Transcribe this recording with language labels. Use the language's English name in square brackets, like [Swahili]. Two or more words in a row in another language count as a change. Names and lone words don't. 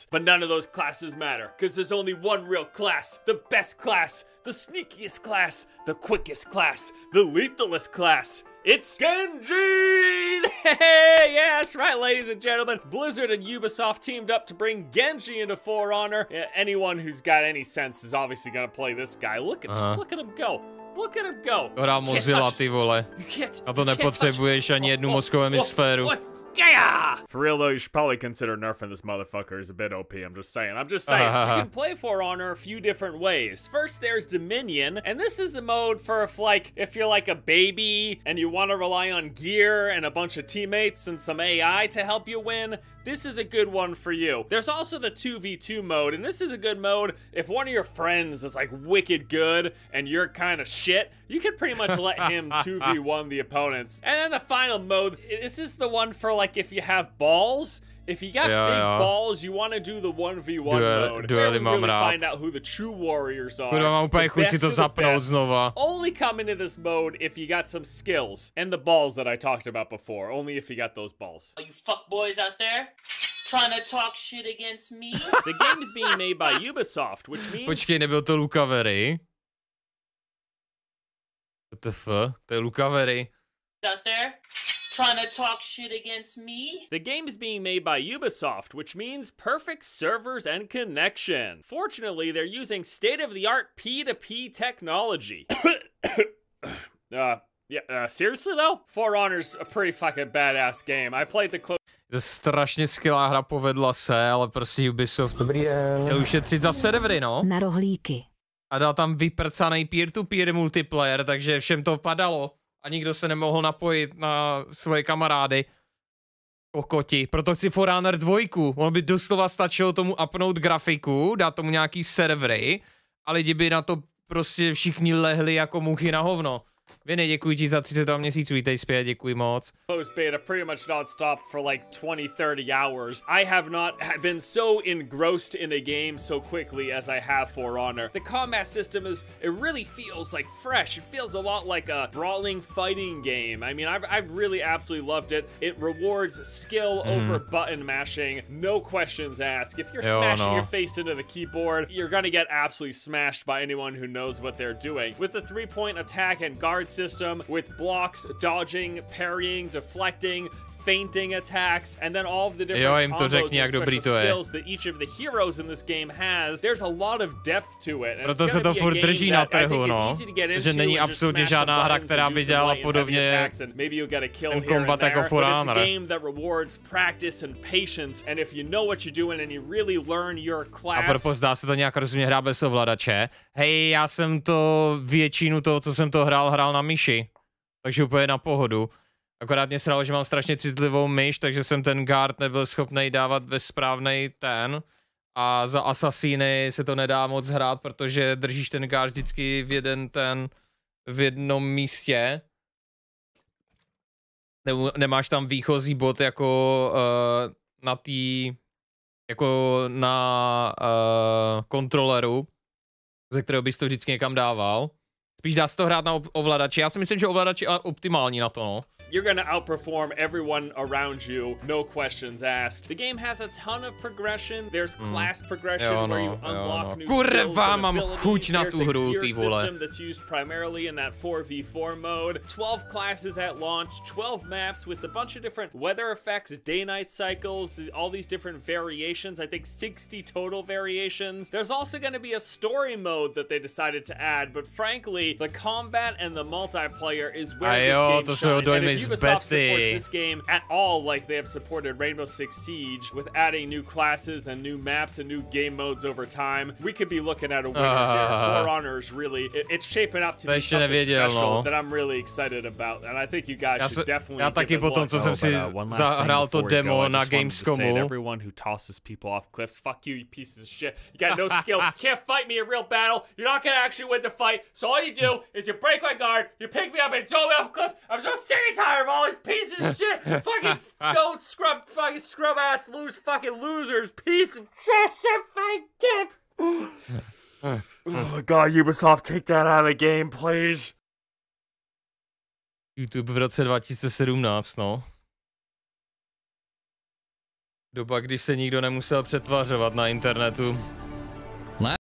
[English] But none of those classes matter, because there's only one real class, the best class, the sneakiest class, the quickest class, the lethalest class. It's Genji! Hey, yeah, that's right, ladies and gentlemen. Blizzard and Ubisoft teamed up to bring Genji into For Honor. Yeah, anyone who's got any sense is obviously gonna play this guy. Just look at him go. Look at him go. [Czech] Hrá Mozilla, ty vole. A to nepotřebuješ ani jednu mozkovou hemisféru. [English] Yeah! For real though, you should probably consider nerfing this motherfucker. He's a bit OP, I'm just saying. You can play For Honor a few different ways. First, there's Dominion, and this is a mode for if you're like a baby and you want to rely on gear and a bunch of teammates and some AI to help you win. This is a good one for you. There's also the 2v2 mode, and this is a good mode if one of your friends is like wicked good and you're kind of shit. You can pretty much let him 2v1 the opponents. And then the final mode, this is the one for like if you have balls. If you got big balls, you want to do the 1v1 mode. Where we really find out who the true warriors are. [Czech] Kurva, mám úplně chuť si to zapnout znova. [English] Only come into this mode if you got some skills. And the balls that I talked about before. Only if you got those balls. Are you fuckboys out there? Trying to talk shit against me? The game is being made by Ubisoft, which means... [Czech] Počkej, nebyl to Luca Very? WTF? To je Luca Very. [English] Out there? Trying to talk shit against me? The game is being made by Ubisoft, which means perfect servers and connection. Fortunately, they're using state-of-the-art P2P technology. Seriously though? For Honor's a pretty fucking badass game. I played the [Czech] To je strašně skvělá hra, povedla se, ale prostě Ubisoft chtěl ušetřit za servery, no. Na rohlíky. A dal tam vyprcanej peer-to-peer multiplayer, takže všem to padalo. A nikdo se nemohl napojit na svoje kamarády. Kokoti. Proto chci For Honor 2. Ono by doslova stačilo tomu upnout grafiku, dát tomu nějaký servery a lidi by na to prostě všichni lehli jako muchy na hovno. Viny, děkuji ti za 32 měsíců, vítej zpět, děkuji moc. [English] Closed beta pretty much non-stop for like 20-30 hours. I have not been so engrossed in a game so quickly as I have For Honor. The combat system it really feels like fresh. It feels a lot like a brawling fighting game. I mean, I've really absolutely loved it. It rewards skill over button mashing, no questions asked. If you're smashing your face into the keyboard, you're gonna get absolutely smashed by anyone who knows what they're doing. With the 3-point attack and guard system, with blocks, dodging, parrying, deflecting, feinting attacks, and then all of the different combos and special skills that each of the heroes in this game has, there's a lot of depth to it. [Czech] Proto se to furt drží na trhu, no. Že není absolutně žádná hra, která by dělala podobně ten kombat jako For Honor. [English] It's a game that rewards practice and patience, and if you know what you're doing and you really learn your class. [Czech] A propos, dá se to nějak rozumně hrát bez ovladače. Hej, já jsem to většinu toho, co jsem to hrál na myši. Takže úplně na pohodu. Akorát mě sralo, že mám strašně citlivou myš, takže jsem ten guard nebyl schopný dávat ve správnej ten. A za asasíny se to nedá moc hrát, protože držíš ten guard vždycky v jednom místě. Nemáš tam výchozí bod jako na kontroleru, ze kterého bys to vždycky někam dával. Spíš dá se to hrát na ovladači. Já si myslím, že ovladač je optimální na to, no. [English] You're gonna outperform everyone around you, no questions asked. The game has a ton of progression. There's class progression where you unlock new skills and abilities. [Czech] Na tu hru, [English] There's a gear system that's used primarily in that 4v4 mode. 12 classes at launch, 12 maps with a bunch of different weather effects, day-night cycles, all these different variations. I think 60 total variations. There's also gonna be a story mode that they decided to add, but frankly, the combat and the multiplayer is where this game shines. Ubisoft supports this game at all like they have supported Rainbow Six Siege with adding new classes and new maps and new game modes over time. We could be looking at a winner here. For Honors, really, it's shaping up to be something special that I'm really excited about, and I think you guys should definitely [Czech] já taky po tom, co jsem si zahrál to demo na Gamescomu. [English] Everyone who tosses people off cliffs, fuck you, you pieces of shit. You got no skill. You can't fight me in real battle. You're not gonna actually win the fight. So all you do is you break my guard, you pick me up and throw me off a cliff. I'm so sick and tired of all these pieces of shit. Fucking no scrub ass fucking losers. Piece of shit, fucking dick. Oh my god, Ubisoft, take that out of the game, please. [Czech] YouTube v roce 2017, no. Doba, kdy se nikdo nemusel přetvařovat na internetu.